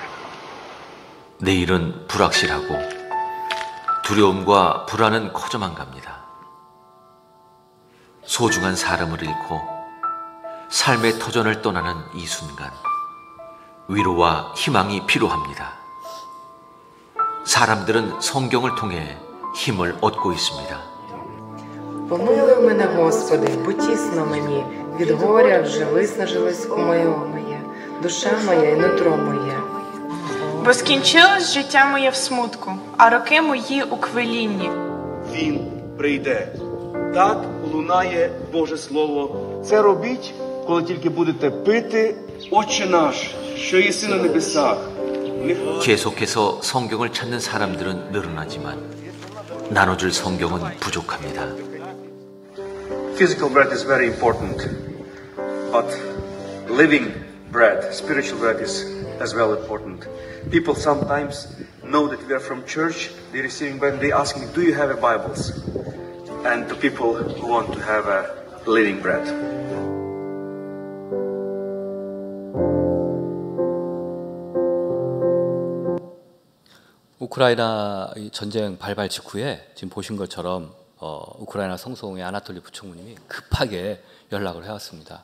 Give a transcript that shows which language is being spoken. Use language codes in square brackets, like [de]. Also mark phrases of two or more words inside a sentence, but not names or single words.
[ko] 내일은 불확실하고 두려움과 불안은 커져만 갑니다. 소중한 사람을 잃고 삶의 터전을 떠나는 이 순간, 위로와 희망이 필요합니다. 사람들은 성경을 통해 힘을 얻고 있습니다. [uk] Помилуй мене, Господи, потісно мені, від горя вже виснажилось кумило моє, душа моя і нутро моє. Бо скінчилось життя моє в смутку, а роки мої у квилінні. Він прийде. Так лунає Боже Слово. Це робіть, коли тільки будете пити, Отче наш, що єси на небесах. [ko] 계속해서 성경을 찾는 사람들은 늘어나지만 나눠줄 성경은 부족합니다. [en] Physical bread is very important, but living bread, spiritual bread is as well important. People sometimes know that we are from church, they're receiving bread, they ask me, do you have a Bibles? And the people who want to have a living bread. [ko] 우크라이나 전쟁 발발 직후에 지금 보신 것처럼 우크라이나 성송의 아나톨리 부총무님이 급하게 연락을 해왔습니다.